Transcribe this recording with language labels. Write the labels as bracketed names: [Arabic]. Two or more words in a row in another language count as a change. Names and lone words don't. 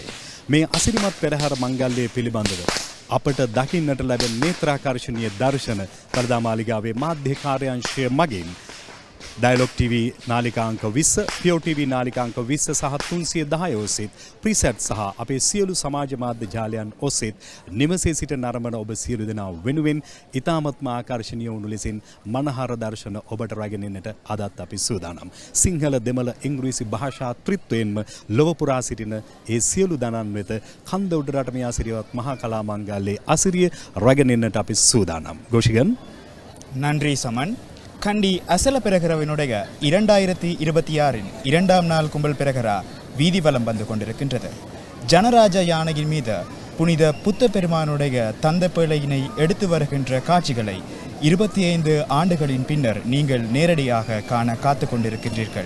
[Sinhala] මේ අසිරිමත් පෙරහර මංගල්‍යයේ පිළිබඳව අපට දකින්නට ලැබෙන නේත්‍රාකර්ශනීය දර්ශන දළදා මාලිගාවේ මාධ්‍ය කාර්යාංශය මගින් ඩයලොග් TV නාලිකා අංක 20, PO TV නාලිකා අංක 20 සහ 310 ඔස්සේත් ප්‍රීසෙට් සහ අපේ සියලු සමාජ මාධ්‍ය ජාලයන් ඔස්සේත් නිවසේ සිට නරඹන ඔබ සියලු දෙනා වෙනුවෙන් ඉතාමත්ම ආකර්ශනීය වුණු ලෙසින් මනහර දර්ශන ඔබට රැගෙන එන්නට අදත් අපි සූදානම්. සිංහල දෙමළ ඉංග්‍රීසි භාෂා ත්‍රිත්වයෙන්ම ලොව පුරා සිටින ඒ සියලු දනන් වෙත කන්ද උඩරට මේ අසිරියවත් මහා කලා මංගල්‍යයේ අසිරිය රැගෙන එන්නට අපි සූදානම්. ගෝෂිගන් [Tamil] நன்றி சமன். கண்டி அசல பெரகரவினுடைய 2026 இரண்டாம் நாள் கும்பல் பெரகரா வீதி வலம் வந்து கொண்டிருக்கின்றது. ஜனராஜ யானையின் மீது புனித புத்த பெருமானுடைய தந்த பிள்ளையினை எடுத்து வருகின்ற காட்சிகளை 25 ஆண்டுகளின் பின்னர் நீங்கள் நேரடியாக காண காத்து கொண்டிருக்கின்றீர்கள்.